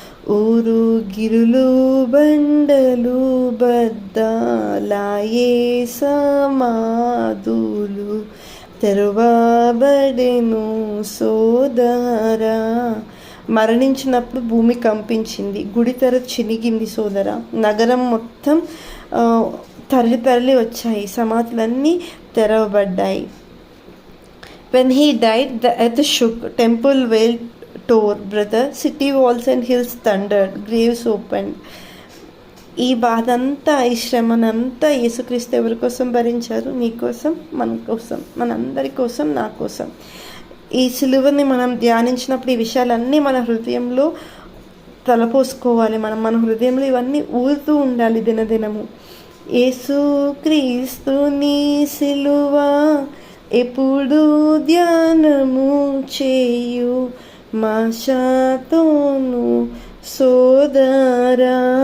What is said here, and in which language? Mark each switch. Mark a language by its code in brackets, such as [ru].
[te] ఊరు గిరులు బండలు బద్దలాయే సమాధులు తెరవబడెను సోదరా. మరణించినప్పుడు భూమి కంపించింది, గుడి తెర చినిగింది సోదరా. నగరం మొత్తం తరలి వచ్చాయి, సమాధులన్నీ తెరవబడ్డాయి. [en] When he died, the earth shook, temple veil tore, brother, city walls and hills thundered, graves opened. [te] ఈ బాధ అంతా, ఈ శ్రమనంతా యేసుక్రీస్తు ఎవరి కోసం భరించారు? నీ కోసం, మన కోసం, మనందరి కోసం, నా కోసం. ఈ సిలువని మనం ధ్యానించినప్పుడు ఈ విషయాలన్నీ మన హృదయంలో తలపోసుకోవాలి. మన హృదయంలో ఇవన్నీ ఊరుతూ ఉండాలి దినదినము. యేసుక్రీస్తు నీ సిలువ ఎప్పుడు ధ్యానము చేయు మాషతోను సోదరా.